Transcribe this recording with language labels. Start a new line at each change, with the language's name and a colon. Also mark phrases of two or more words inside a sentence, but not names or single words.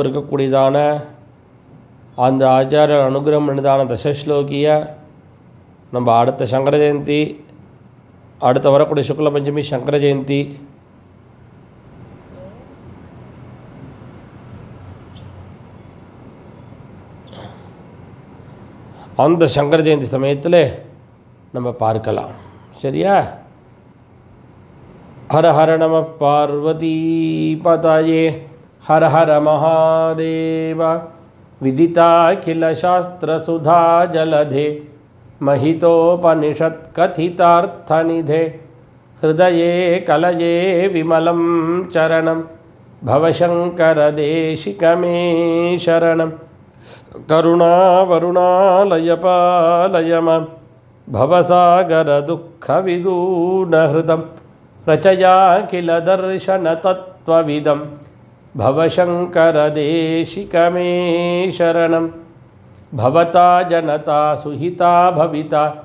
Tamil: இருக்கக்கூடியதான அந்த ஆச்சாரிய அனுகிரகம் பண்ணிதான தசஸ்லோகியை நம்ம அடுத்த சங்கர ஜெயந்தி அடுத்த வரக்கூடிய சுக்ல பஞ்சமி சங்கர ஜெயந்தி அந்த சங்கர ஜெயந்தி சமயத்தில் நம்ம பார்க்கலாம். சரியா?
Sanskrit: हर हर नम पार्वती पतये हर हर महादेव. विदिताखिल शास्त्र सुधा जलधे महितोपनिषत् कथितार्थनिधे हृदये कलये विमलं चरणं भवशङ्करदेशिकमे शरणं करुणावरुणालयपालय मां भवसागरदुःखविदूनहृदं रचयाखिल दर्शनतत्त्वविदं भवशङ्करदेशिकमे शरणं भवता जनता सुहिता भविता